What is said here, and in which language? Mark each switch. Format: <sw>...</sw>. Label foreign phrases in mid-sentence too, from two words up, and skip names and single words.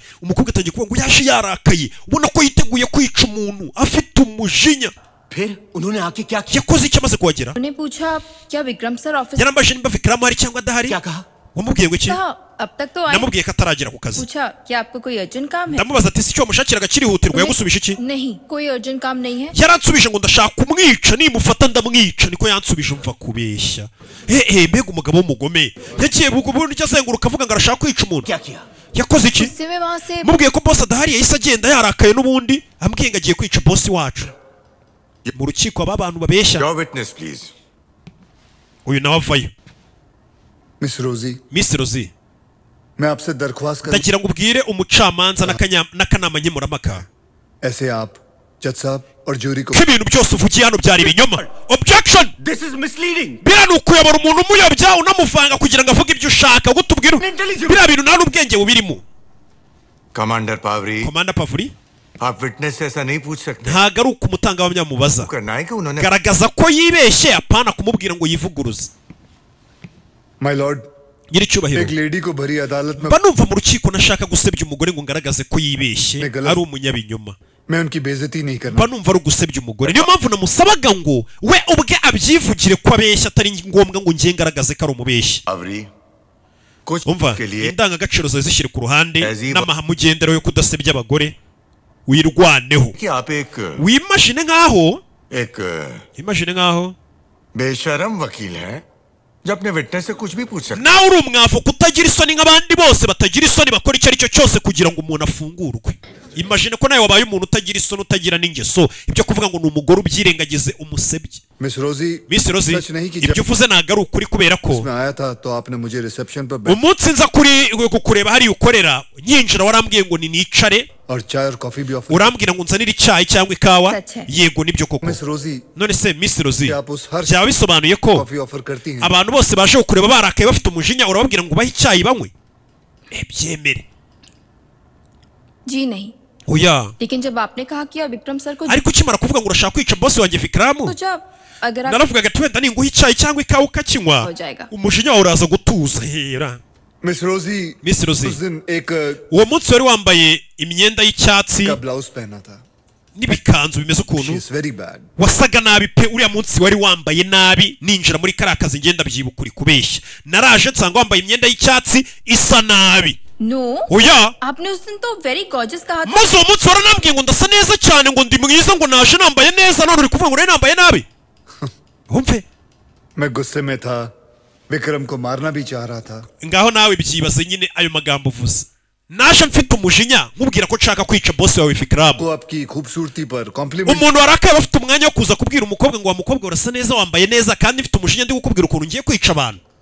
<rw>Umukobwa atangiye kuvuga ngo yaje yarakaye, ubona ko yiteguye kwica umuntu, afite umujinya.</rw> <hi>फिर उन्होंने आके क्या किया?</hi> <rw>yakoze icyo amaze kuhagera.</rw> <hi>उन्हें पूछा क्या विक्रम सर ऑफिस</hi> <rw>yarambajije nimba Vikram hari cyangwa adahari.</rw> <hi>क्या कहा?</hi> <rw>wamubwiye ngo iki?</rw> <hi>अब तक तो आए</hi> <rw>namubwiye ko ataragera ku kazi.</rw> <hi>पूछा क्या आपको कोई अर्जेंट काम है</hi> <rw>ndamubaza ati si cyo mushakiraga kirihutirwa, yagusubije iki?</rw> <hi>नहीं कोई अर्जेंट काम नहीं है</hi> <rw>yaransubije ngo ndashaka kumwica, nimufata ndamwica. niko yansubije, umva kubeshya. mbega umugabo w'umugome yagiye bugubundi azenguruka avuga ngo arashaka kwica umuntu.</rw> <hi>क्या किया?</hi> <rw>yakoze iki?</rw> <hi>गुस्से में वहाँ से</hi> <rw>mubwiye ko boss adahari, yahise agenda yarakaye n'ubundi ambwiye ngo agiye kwica boss wacu. mu rukiko aba bantu babeshya.</rw> <en>Your witness, please.</en> <rw>uyu nawe avayo.</rw> <hi>मिस रोजी,</hi> <rw>Miss Rosie,</rw> <hi>मैं आपसे दरख्वास्त कर</hi> <rw>ndagira ngo ubwire umucamanza n'akanama nkemurampaka</rw> <hi>ऐसे आप जज साहब और जूरी को</hi> <rw>ko ibintu byose uvugiye hano byari ibinyoma.</rw> <en>Objection! This is misleading.</en> <rw>biriya ni ukuyobora umuntu umuyobya unamuvanga kugira ngo avuge ibyo ushaka. gutubwira biriya bintu nta n'ubwenge bubirimo.</rw> <hi>कमांडर पावरी,</hi> <rw>Komanda Pavuri,</rw> <hi>आप विटनेस से ऐसा नहीं पूछ सकते.</hi> <rw>ntago ari ukumutangabuhamya mubaza.</rw> <hi>करना है कि उन्होंने</hi> <rw>garagaza ko yibeshye, apana kumubwira ngo yivuguruze.</rw> <en>My Lord,</en> <rw>nyiricyubahiro,</rw> <hi>एक लेडी को भरी अदालत में</hi> <rw>mba numva mu rukiko nashaka gusebya umugore ngo ngaragaze ko yibeshye ari umunyabinyoma.</rw> <hi>मैं उनकी बेइज्जती नहीं करना.</hi> <rw>mba numva ari ugusebya umugore. niyo mpamvu namusabaga ngo we ubwe abyivugire ko abeshya, atari ngombwa ngo ngiye ngaragaze ko ari umubeshyi.</rw> <hi>पावरी कुछ</hi> <rw>umva</rw> <hi>के लिए</hi> <rw>indangagaciro zawe zishyire ku ruhande Yaziba. n'amahame ugenderaho yo kudasebya abagore, wirwaneho.</rw> <hi>कि आप</hi> <rw>wimashine nk'aho</rw> <hi>एक</hi> <rw>nk'aho</rw> <hi>बेशरम वकील हैं जो अपने विटनेस से कुछ भी पूछ सकते.</hi> <rw>nawe uri umwavu kutagira isoni nk'abandi bose batagira isoni bakora icyo ari cyo cyose kugira ngo umuntu afungurwe. imagine ko nawe wabaye umuntu utagira isoni, utagira n'ingeso, ibyo kuvuga ngo ni umugore ubyirengagize umusebye.</rw> <hi>मिस रोजी,</hi> <rw>Miss Rosie,</rw> <hi>सच नहीं कि</hi> <rw>ibyo uvuze ntabwo ari ukuri kubera ko</rw> <hi>मैं आया था तो आपने मुझे रिसेप्शन पर</hi> <rw>umunsi nza kuri kukureba hariya ukorera nyinjira warambwiye ngo ni nicare,</rw> <hi>और चाय और कॉफी भी ऑफर.</hi> <rw>urambwira ngo nzanire icyayi cyangwa ikawa. Sache. yego nibyo koko.</rw> <hi>मिस रोजी,</hi> <rw>none se Miss Rosie,</rw> <hi>क्या आप उस हर</hi> <rw>byaba bisobanuye ko</rw> <en>coffee offer</en> <hi>करती हैं?</hi> <rw>abantu bose baje kukureba barakaye bafite umujinya urababwira ngo ubahe icyayi banywe? byemere.</rw> <hi>जी नहीं</hi> <rw>oya,</rw> <hi>लेकिन जब आपने कहा कि आप विक्रम सर को</hi> <rw>ariko ukimara kuvuga ngo urashaka kwica boss wanjye Vikram,</rw> <hi>पूछा अगर आप</hi> <rw>naravugaga ati wenda ninguha icyayi cyangwa ikawa ukakinywa</rw> <hi>हो जाएगा</hi> <rw>umujinya wawe uraza gutuza. hera</rw> <hi>मिस रोजी,</hi> <rw>Miss Rosie,</rw> <hi>उस दिन एक</hi> <rw>uwo munsi wari wambaye imyenda y'icyatsi</rw> <hi>का ब्लाउज पहना था.</hi> <rw>n'ibikanzu bimeze</rw> <en>She</en> <rw>ukuntu,</rw> <en>is very bad.</en> <rw>wasaga nabi pe. uriya munsi wari wambaye nabi, ninjira muri kariya kazi ngenda byibuka uri kubeshya. naraje nsanga wambaye imyenda y'icyatsi isa nabi.</rw> <hi>नो</hi> <rw>oya,</rw> <hi>आपने उस दिन तो</hi> <en>very gorgeous</en> <hi>कहा था</hi> <rw>maze uwo munsi waranambwiye ngo ndasa neza cyane, ngo ndi mwiza, ngo naje nambaye neza, none uri kuvuga ngo rero nambaye nabi. wumve</rw> <hi>मैं गुस्से में था, विक्रम को मारना भी चाह रहा था.</hi> <rw>ngaho nawe byibaze nyine ayo magambo uvuze. naje mfite umujinya nkubwira ko nshaka kwica boss wawe Vikram.</rw> <hi>को आपकी खूबसूरती पर कॉम्प्लीमेंट.</hi> <rw>umuntu warakaye aba afite umwanya wo kuza kubwira umukobwa ngo wa mukobwa urasa neza, wambaye neza, kandi mfite umujinya ndi gukubwira ukuntu ngiye kwica abantu.</rw>